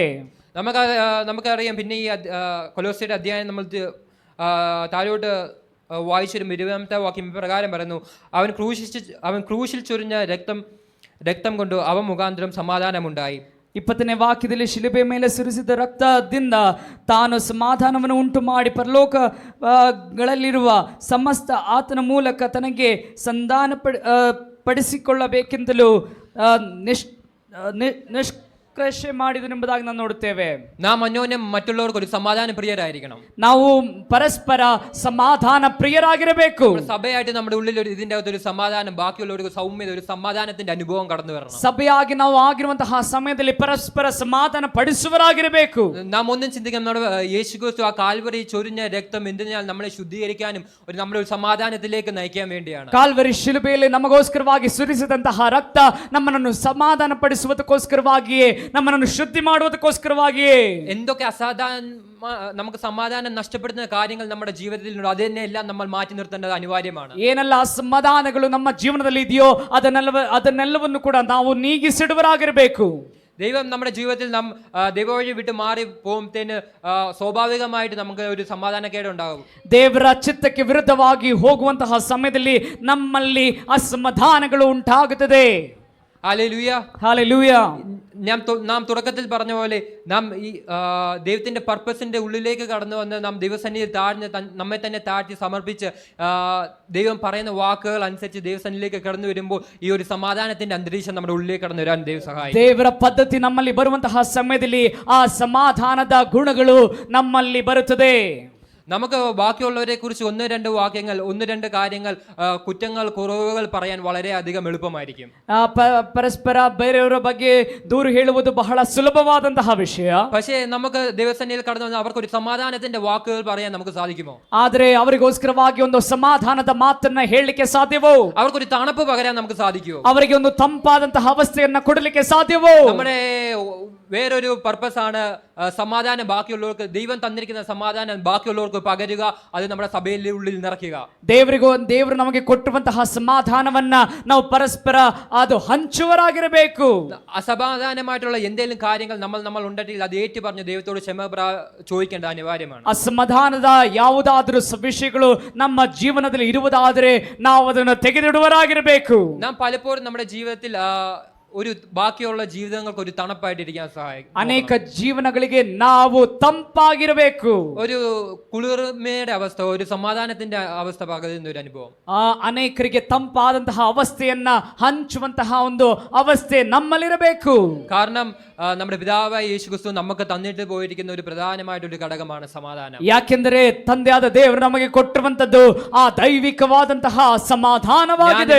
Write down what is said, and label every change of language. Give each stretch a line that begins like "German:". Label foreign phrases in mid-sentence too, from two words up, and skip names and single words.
Malayalam: നമുക്കറിയാം. പിന്നെ ഈ കൊലോസ്യരുടെ അധ്യായം നമ്മൾ താഴോട്ട് വായിച്ചൊരു 20-ാമത്തെ വാക്യം പ്രകാരം പറയുന്നു, അവൻ ക്രൂശിൽ ചൊരിഞ്ഞ രക്തം കൊണ്ട് അവൻ മുഖാന്തരം സമാധാനമുണ്ടായി.
Kannada: 20ನೇ ವಾಕ್ಯದಲ್ಲಿ ಶಿಲುಬೆ ಮೇಲೆ ಸುರಿಸಿದ ರಕ್ತದಿಂದ ತಾನು ಸಮಾಧಾನವನ್ನು ಉಂಟು ಮಾಡಿ ಪರಲೋಕಗಳಲ್ಲಿರುವ ಸಮಸ್ತ ಆತನ ಮೂಲಕ ತನಗೆ ಸಂಧಾನ ಪಡಿಸಿಕೊಳ್ಳಬೇಕೆಂತಲೂ ನಿಷ್ಕರ್ಷೆ ಮಾಡಿದನೆಂಬುದಾಗಿ ನಾವು ನೋಡುತ್ತೇವೆ.
Malayalam: നാം അന്യോന്യം മറ്റുള്ളവർക്ക് ഒരു സമാധാന പ്രിയരായിരിക്കണം.
Kannada: ನಾವು ಪರಸ್ಪರ ಸಮಾಧಾನ ಪ್ರಿಯರಾಗಿರಬೇಕು.
Malayalam: സഭയായിട്ട് നമ്മുടെ ഉള്ളിൽ ഇതിന്റെ അകത്തൊരു സമാധാനം, ബാക്കിയുള്ളവർക്ക് സൗമ്യത, ഒരു സമാധാനത്തിന്റെ അനുഭവം കടന്നു വരണം.
Kannada: ಸಭೆಯಾಗಿ ನಾವು ಆಗಿರುವಂತಹ ಸಮಯದಲ್ಲಿ ಪರಸ್ಪರ ಸಮಾಧಾನ ಪಡಿಸುವರಾಗಿರಬೇಕು.
Malayalam: നാം ഒന്നും ചിന്തിക്കാം, നമ്മുടെ യേശുക്രിസ്തു ആ കാൽവരി ചൊരിഞ്ഞ രക്തം എന്തിനാൽ നമ്മളെ ശുദ്ധീകരിക്കാനും നമ്മുടെ ഒരു സമാധാനത്തിലേക്ക് നയിക്കാൻ വേണ്ടിയാണ്.
Kannada: ಕಾಲ್ವರಿ ಶಿಲುಬೆಯಲ್ಲಿ ನಮಗೋಸ್ಕರವಾಗಿ ಸುರಿಸಿದಂತಹ ರಕ್ತ ನಮ್ಮನ್ನು ಸಮಾಧಾನ ಪಡಿಸುವುದಕ್ಕೋಸ್ಕರವಾಗಿಯೇ, ನಮ್ಮನ್ನು ಶುದ್ಧಿ ಮಾಡುವುದಕ್ಕೋಸ್ಕರವಾಗಿಯೇ.
Malayalam: എന്തൊക്കെ നമുക്ക് സമാധാനം നഷ്ടപ്പെടുന്ന കാര്യങ്ങൾ നമ്മുടെ ജീവിതത്തിലുണ്ടോ അതിനെല്ലാം നമ്മൾ മാറ്റി നിർത്തേണ്ടത് അനിവാര്യമാണ്.
Kannada: ಏನೆಲ್ಲ ಅಸಮಾಧಾನಗಳು ನಮ್ಮ ಜೀವನದಲ್ಲಿ ಇದೆಯೋ ಅದನ್ನೆಲ್ಲವನ್ನು ಕೂಡ ನಾವು ನೀಗಿಸಿಡುವರಾಗಿರಬೇಕು.
Malayalam: ദൈവം നമ്മുടെ ജീവിതത്തിൽ നാം ദൈവവഴി വിട്ട് മാറി പോകുമ്പത്തേന് സ്വാഭാവികമായിട്ട് നമുക്ക് ഒരു സമാധാനക്കേട് ഉണ്ടാകും.
Kannada: ದೇವರ ಚಿತ್ತಕ್ಕೆ ವಿರುದ್ಧವಾಗಿ ಹೋಗುವಂತಹ ಸಮಯದಲ್ಲಿ ನಮ್ಮಲ್ಲಿ ಅಸಮಾಧಾನಗಳು ಉಂಟಾಗುತ್ತದೆ.
Malayalam: ഹല്ലേലൂയ, ഹല്ലേലൂയ. നാം തുടക്കത്തിൽ പറഞ്ഞ പോലെ നാം ഈ ദൈവത്തിന്റെ പർപ്പസിന്റെ ഉള്ളിലേക്ക് കടന്നു വന്ന് നാം ദൈവസന്നിധിയിൽ നമ്മെ തന്നെ താഴ്ത്തി സമർപ്പിച്ച് ദൈവം പറയുന്ന വാക്കുകൾ അനുസരിച്ച് ദൈവസന്നിധിയിലേക്ക് കടന്നു വരുമ്പോൾ ഈ ഒരു സമാധാനത്തിന്റെ അന്തരീക്ഷം നമ്മുടെ ഉള്ളിലേക്ക് കടന്നു വരാൻ ദൈവം സഹായിക്കും.
Kannada: ದೇವರ ಪದ್ಧತಿ ನಮ್ಮಲ್ಲಿ ಬರುವಂತಹ ಸಮಯದಲ್ಲಿ ಆ ಸಮಾಧಾನದ ಗುಣಗಳು ನಮ್ಮಲ್ಲಿ ಬರುತ್ತದೆ.
Malayalam: നമുക്ക് ബാക്കിയുള്ളവരെ കുറിച്ച് 1-2 വാക്യങ്ങൾ, 1-2 കാര്യങ്ങൾ, കുറ്റങ്ങൾ, കുറവുകൾ പറയാൻ വളരെ അധികം എളുപ്പമായിരിക്കും.
Kannada: പരസ്പര ಬೇರೆಯವರ ಬಗ್ಗೆ ದೂರು ಹೇಳುವುದು ಬಹಳ ಸುಲಭವಾದಂತಹ ವಿಷಯ.
Malayalam: പക്ഷേ നമുക്ക് ദൈവസന്നിധിയിൽ കടന്നു വന്ന് അവർക്കൊരു സമാധാനത്തിന്റെ വാക്കുകൾ പറയാൻ നമുക്ക് സാധിക്കുമോ?
Kannada: ಆದರೆ ಅವರಿಗೋಸ್ಕರವಾಗಿ ಒಂದು ಸಮಾಧಾನದ ಮಾತನ್ನ ಹೇಳಲಿಕ್ಕೆ ಸಾಧ್ಯವೋ?
Malayalam: അവർക്കൊരു തണുപ്പ് പകരാൻ നമുക്ക് സാധിക്കുമോ?
Kannada: ಅವರಿಗೆ ಒಂದು ತಂಪಾದಂತಹ ಅವಸ್ಥೆಯನ್ನ ಕೊಡಲಿಕ್ಕೆ ಸಾಧ್ಯವೋ?
Malayalam: നമ്മുടെ വേറൊരു പർപ്പസ് ആണ് സമാധാനം ബാക്കിയുള്ളവർക്ക്, ദൈവം തന്നിരിക്കുന്ന സമാധാനം ബാക്കിയുള്ളവർക്ക് പകരുക, അത് നമ്മുടെ സഭയുടെ ഉള്ളിൽ നിറയ്ക്കുക.
Kannada: ದೇವರು ನಮಗೆ ಕೊಟ್ಟುವಂತಹ ಸಮಾಧಾನವನ್ನ ನಾವು ಪರಸ್ಪರ ಅದು ಹಂಚುವರಾಗಿರಬೇಕು.
Malayalam: അസമാധാനമായിട്ടുള്ള എന്തെങ്കിലും കാര്യങ്ങൾ നമ്മൾ ഉണ്ടെങ്കിൽ അത് ഏറ്റു പറഞ്ഞ് ദൈവത്തോട് ക്ഷമ ചോദിക്കേണ്ടത് അനിവാര്യമാണ്.
Kannada: ಅಸಮಾಧಾನದ ಯಾವುದಾದರೂ ವಿಷಯಗಳು ನಮ್ಮ ಜೀವನದಲ್ಲಿ ಇರುವುದಾದರೆ ನಾವು ಅದನ್ನು ತೆಗೆದಿಡುವರಾಗಿರಬೇಕು.
Malayalam: നാം പലപ്പോഴും നമ്മുടെ ജീവിതത്തിൽ ഒരു ബാക്കിയുള്ള ജീവിതങ്ങൾക്ക് ഒരു തണുപ്പായിട്ടിരിക്കാൻ സഹായിക്കും.
Kannada: ಅನೇಕ ಜೀವನಗಳಿಗೆ ನಾವು ತಂಪಾಗಿರಬೇಕು.
Malayalam: ഒരു കുളിർമയുടെ അവസ്ഥ, ഒരു സമാധാനത്തിന്റെ അവസ്ഥ പകരുന്ന ഒരു അനുഭവം.
Kannada: ಅನೇಕರಿಗೆ ತಂಪಾದಂತಹ ಅವಸ್ಥೆಯನ್ನ ಹಂಚುವಂತಹ ಒಂದು ಅವಸ್ಥೆ ನಮ್ಮಲ್ಲಿರಬೇಕು.
Malayalam: കാരണം നമ്മുടെ പിതാവായ യേശുക്രിസ്തു നമുക്ക് തന്നിട്ട് പോയിരിക്കുന്ന ഒരു പ്രധാനമായിട്ടൊരു ഘടകമാണ് സമാധാനം.
Kannada: ಯಾಕೆಂದರೆ ತಂದೆಯಾದ ದೇವರು ನಮಗೆ ಕೊಟ್ಟಿರುವಂತದ್ದು ಆ ದೈವಿಕವಾದಂತಹ ಸಮಾಧಾನವಾಗಿದೆ.